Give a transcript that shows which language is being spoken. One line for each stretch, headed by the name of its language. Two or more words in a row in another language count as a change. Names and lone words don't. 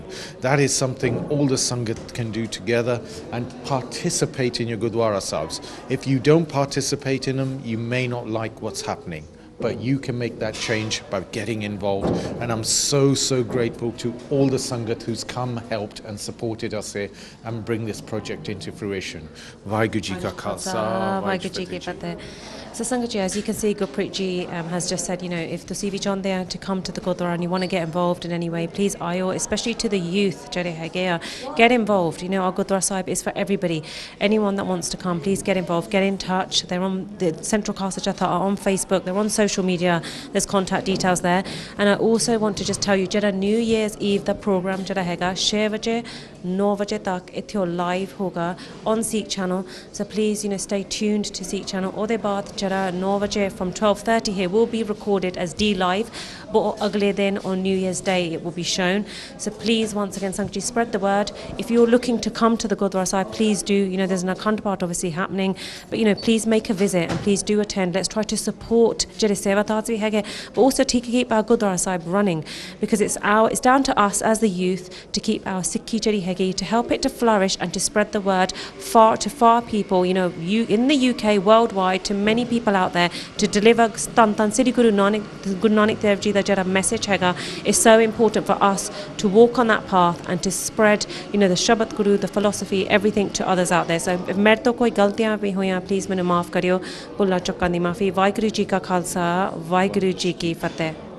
English: That is something all the Sangat can do together, and participate in your Gurdwara Sahibs. If you don't participate in them, you may not like what's happening. But you can make that change by getting involved. And I'm so grateful to all the Sangat who's come, helped and supported us here and bring this project into fruition.
Punjabi: ਵਾਹਿਗੁਰੂ ਜੀ ਕਾ ਖਾਲਸਾ, ਵਾਹਿਗੁਰੂ ਜੀ ਕੀ ਫਤਿਹ
English: So Sangaji, as you can see, Gurpreet ji has just said, you know, if
Punjabi: ਤੁਸੀਂ ਵੀ ਚਾਹੁੰਦੇ ਆ
English: to come to the Gurdwara and you want to get involved in any way, please ਆਇਓ, especially to the youth
Punjabi: ਜਿਹੜੇ ਹੈਗੇ ਆ,
English: get involved. You know, our Gurdwara Sahib is for everybody. Anyone that wants to come, please get involved, get in touch. They're on the Central Khalsa Jatha are on Facebook, they're on social media, there's contact details there. And I also want to just tell you,
Punjabi: ਜਿਹੜਾ New Year's Eve ਦਾ program ਜਿਹੜਾ ਹੈਗਾ 6 ਵਜੇ 9 ਵਜੇ ਤੱਕ ਇੱਥੇ live ਹੋਗਾ
English: on Sikh channel. So please, you know, stay tuned to Sikh channel.
Punjabi: ਉਹਦੇ ਬਾਅਦ ਜਿਹੜਾ 9 ਵਜੇ
English: from 12:30 here will be recorded as D live, but
Punjabi: ਅਗਲੇ ਦਿਨ
English: on New Year's Day it will be shown. So please, once again, Sangaji, spread the word. If you're looking to come to the Gurdwara Sahib, please do. You know, there's an Akhand Path obviously happening, but you know, please make a visit and please do attend. Let's try to support
Punjabi: ਜਿਹੜੇ ਸੇਵਾਦਾਰ ਵੀ ਹੈਗੇ,
English: but also to keep our Gurdwara Sahib running, because it's down to us as the youth to keep our Sikhi
Punjabi: ਜਿਹੜੀ ਹੈਗੀ,
English: to help it to flourish and to spread the word to far people, you know, in the UK, worldwide, to many people out there, to deliver Tan Sri Guru Nanak Dev Ji
Punjabi: ਦਾ ਜਿਹੜਾ message ਹੈਗਾ
English: is so important for us to walk on that path and to spread, you know, the Shephard Guru, the philosophy, everything to others out there. So if
Punjabi: ਮੇਰੇ ਤੋਂ ਕੋਈ ਗਲਤੀਆਂ ਵੀ ਹੋਈਆਂ, please ਮੈਨੂੰ ਮਾਫ ਕਰਿਓ, ਭੁੱਲਾਂ ਚੁੱਕਾਂ ਦੀ ਮਾਫੀ। ਵਾਹਿਗੁਰੂ ਜੀ ਕਾ ਖਾਲਸਾ, ਵਾਹਿਗੁਰੂ ਜੀ ਕੀ ਫਤਿਹ।